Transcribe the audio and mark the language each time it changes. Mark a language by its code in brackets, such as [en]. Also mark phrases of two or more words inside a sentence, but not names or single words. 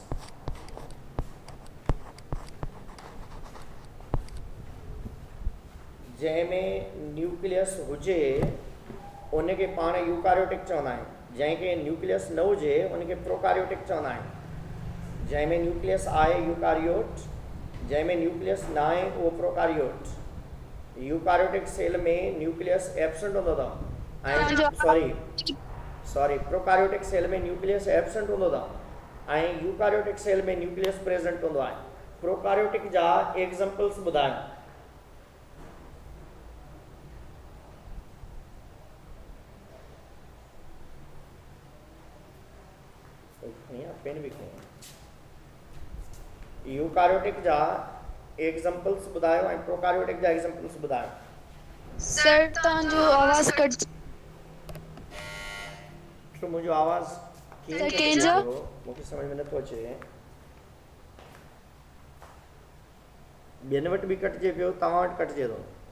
[sd] जंहिंमें न्यूक्लियस हुजे उनखे पाण यूकैरियोटिक चवंदा आहियूं। जंहिंखे न्यूक्लियस न हुजे उनखे प्रोकैरियोटिक चवंदा आहियूं। जंहिंमें न्यूक्लियस आहे यूकैरियोट, जंहिंमें न्यूक्लियस न आहे उहो प्रोकैरियोट। [en] eukaryotic cell [sd] में [en] nucleus absent [sd] हूंदो अथव ऐं सॉरी [en] prokaryotic cell [sd] में [en] nucleus absent [sd] हूंदो अथव ऐं [en] eukaryotic cell [sd] में [en] nucleus present [sd] हूंदो आहे। प्रोकैरियोटिक जा एग्जांपल्स ॿुधायो। पेन भी यूकैरियोटिक जा एग्जांपल्स ॿुधायो ऐं प्रोकैरियोटिक जा एग्जांपल्स ॿुधायो। सर तव्हांजो आवाज़ कट। तो मुंहिंजो आवाज़ कंहिंजो? मूंखे सम्झ में नथो अचे। ॿियनि वटि बि कटिजे पियो, तव्हां वटि कटिजे थो।